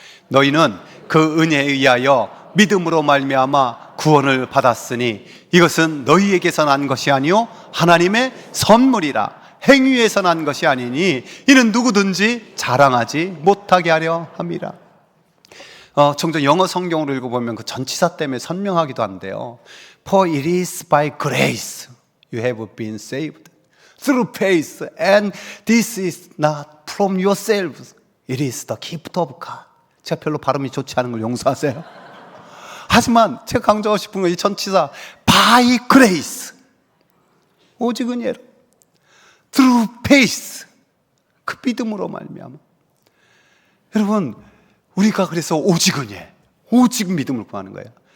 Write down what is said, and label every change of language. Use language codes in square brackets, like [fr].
[ko] 너희는 그 은혜에 의하여 믿음으로 말미암아 구원을 받았으니 이것은 너희에게서 난 것이 아니요 하나님의 선물이라. 행위에서 난 것이 아니니 이는 누구든지 자랑하지 못하게 하려 함이라. 종종 영어 성경으로 읽어보면 그 전치사 때문에 선명하기도 한데요. [en] For it is by grace you have been saved through faith, and this is not from yourselves, it is the gift of God. [ko] 제가 별로 발음이 좋지 않은 걸 용서하세요. 하지만 제가 강조하고 싶은 건 이 전치사 [en] by grace, [ko] 오직 은혜로, [en] through faith, [ko] 그 믿음으로 말미암아. 여러분, 우리가 그래서 오직 은혜, 오직 믿음을 구하는 거예요.